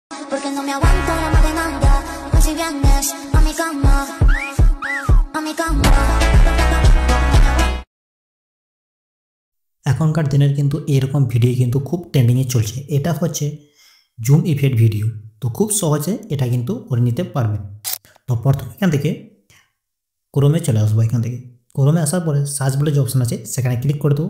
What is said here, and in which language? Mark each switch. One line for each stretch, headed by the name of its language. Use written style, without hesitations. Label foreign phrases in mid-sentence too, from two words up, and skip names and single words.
Spanish: porque no me aguanto la maquinaria. Hoy si vienes a mi cama, a mi cama.
Bangla: এখনকার দিনের কিন্তু এরকম ভিডিও কিন্তু খুব ট্রেন্ডিংয়ে চলছে। এটা হচ্ছে জুম ইফেক্ট ভিডিও। তো খুব সহজে এটা কিন্তু করে নিতে পারবেন। তো প্রথমে এখান থেকে ক্রোমে চলে আসবো। এখান থেকে ক্রোমে আসার পরে সার্চ বলে যে অপশন আছে সেখানে ক্লিক করে দেবো।